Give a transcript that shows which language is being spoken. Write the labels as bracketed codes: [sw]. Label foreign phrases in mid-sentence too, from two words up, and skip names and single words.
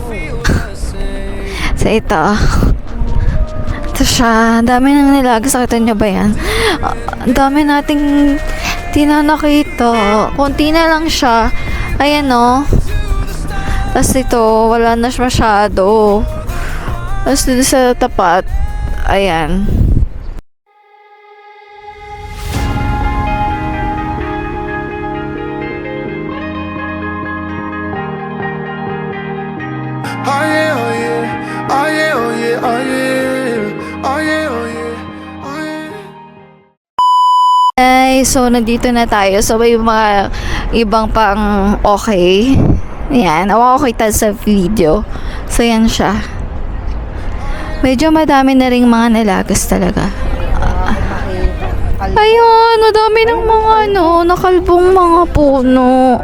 [tl] So ito. Ito siya. Dami nang nilagas. Nakita niyo ba yan? Ang dami nating di na nakita. Kunti na lang siya. Ayan o. Tapos ito, wala na siya masyado. Tapos dito sa tapat, ayan. [en] Oh yeah, oh yeah, oh yeah, oh yeah, oh yeah, oh yeah, oh yeah, oh yeah. [tl] Ay, so nandito na tayo. So may mga ibang pang okay. Ayan, okay tayo sa video. So yan siya. Medyo madami na ring mga nalagas talaga. Ayun, madami ng mga nakalbong mga puno.